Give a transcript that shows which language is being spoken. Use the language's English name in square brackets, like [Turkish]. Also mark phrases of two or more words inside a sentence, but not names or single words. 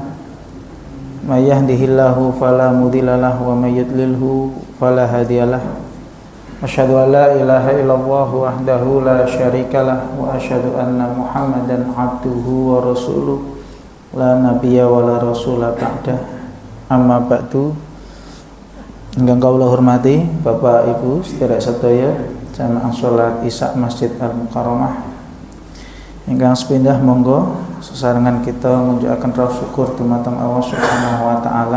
[Arabic] من يهده الله فلا مضل له ومن يضلله فلا هادي له. أشهد أن لا إله إلا الله وحده لا شريك له وأشهد أن محمدا عبده ورسوله لا نبي ولا رسول بعده. أما بعد. [Javanese] Ingkang kawula hormati Bapak Ibu sedherek sedaya jamaah salat Isya Masjid Al-Mukarramah. Ingkang sepindah monggo sesarengan kita munjukaken rasa syukur dumateng Allah [Arabic] سبحانه وتعالى.